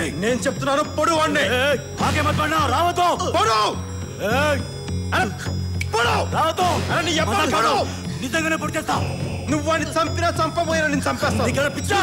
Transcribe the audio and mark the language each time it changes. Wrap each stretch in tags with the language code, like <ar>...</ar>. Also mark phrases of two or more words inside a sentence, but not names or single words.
<te>నేను చెప్తున్నాను పొడు వాడిని</te> <hi>आगे मत बढ़ना రావతో</hi> <te>పొడు అరే పొడు రావతో అరే నీ అబ్బా పొడు నిజంగానే పొడి చేస్తా నువ్వు వాడిని చంపినా చంపబోయినా నేను చంపేస్తా నీకు పిచ్చా</te>